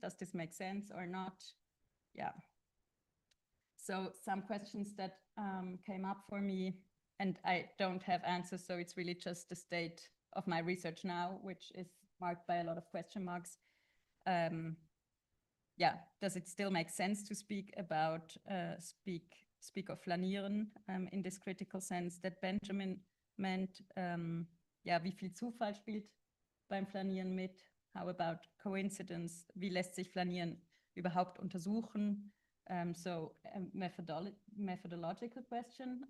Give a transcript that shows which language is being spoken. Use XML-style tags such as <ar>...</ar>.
<en>Does this make sense or not? Yeah. So some questions that came up for me, and I don't have answers, so it's really just the state of my research now, which is marked by a lot of question marks. Yeah, does it still make sense to speak about speak of flanieren in this critical sense that Benjamin meant?</en> <de>Ja, wie viel Zufall spielt beim Flanieren mit?</de> <en>How about coincidence?</en> <de>Wie lässt sich Flanieren überhaupt untersuchen?</de> <en>So a methodological question.</en>